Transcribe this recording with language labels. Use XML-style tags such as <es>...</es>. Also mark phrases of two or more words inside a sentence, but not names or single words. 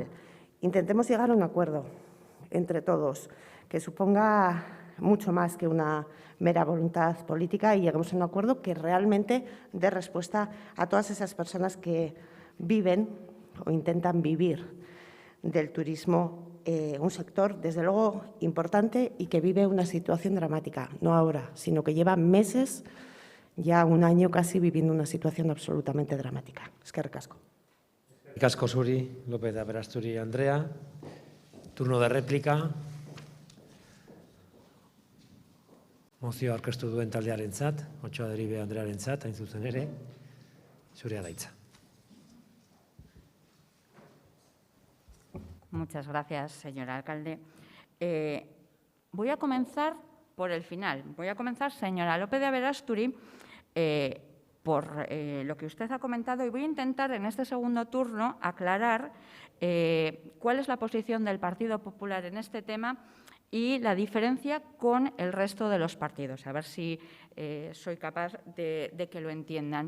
<es>Intentemos llegar a un acuerdo entre todos que suponga mucho más que una mera voluntad política y lleguemos a un acuerdo que realmente dé respuesta a todas esas personas que viven o intentan vivir del turismo, un sector, desde luego, importante y que vive una situación dramática, no ahora, sino que lleva meses, ya un año casi, viviendo una situación absolutamente dramática.</es> <eu>Eskerrik asko. Eskerrik asko zuri, López de Aberasturi Andrea.</eu> <es>Turno de réplica.</es> <eu>Mozio aurkeztu duen taldearentzat, Otxoa Deribe Andrearentzat, hain zuzen ere, zurea da hitza.</eu> <es>Muchas gracias, señor alcalde. Voy a comenzar por el final. Voy a comenzar, señora López de Aberasturi, por lo que usted ha comentado y voy a intentar en este segundo turno aclarar cuál es la posición del Partido Popular en este tema y la diferencia con el resto de los partidos, a ver si soy capaz de que lo entiendan.</es>